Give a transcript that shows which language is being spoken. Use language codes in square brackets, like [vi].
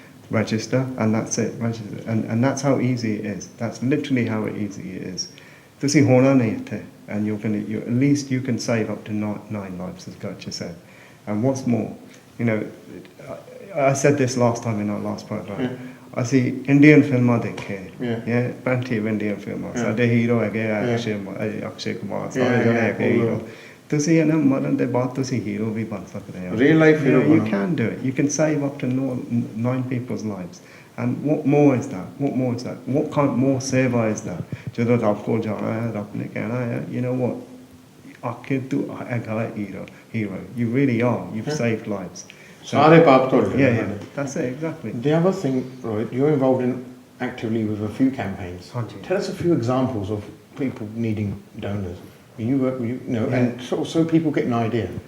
[en] Register and that's it. Register. And that's how easy it is. That's literally how easy it is. [pa] ਤੁਸੀਂ ਹੋਣਾ ਨਹੀਂ ਇੱਥੇ [en] and at least you can save up to nine lives as Gertrude said. And what's more, you know, I said this last time in our last program. I see Indian films ਦੇਖੇ plenty of Indian films. [pa] ਸਾਡੇ hero ਹੈਗੇ ਅਕਸ਼ੇ ਕੁਮਾਰ ਸਾਰੇ ਜਣੇ ਹੈਗੇ hero. ਤੁਸੀਂ ਇਹਨਾਂ ਮਰਨ ਦੇ ਬਾਅਦ ਤੁਸੀਂ ਹੀਰੋ ਵੀ ਬਣ ਸਕਦੇ ਹੋ. [en] Real life hero. You can do it. You can save up to 9 people's lives. And what more is that? What more is that? What kind more seva is that? [pa] ਜਦੋਂ ਰੱਬ ਕੋਲ ਜਾਣਾ ਹੈ ਰੱਬ ਨੇ ਕਹਿਣਾ ਹੈ [en] you know what [pa] ਆਖਿਰ ਤੂੰ ਹੈਗਾ hero. [en] You really are. You've saved lives. [pa] ਸਾਰੇ ਪਾਪ ਧੁਲ ਗਏ. [en] Yeah, that's it, exactly. The other thing, right, you're involved in actively with a few campaigns. Tell us a few examples of people needing donors. And so people get an idea.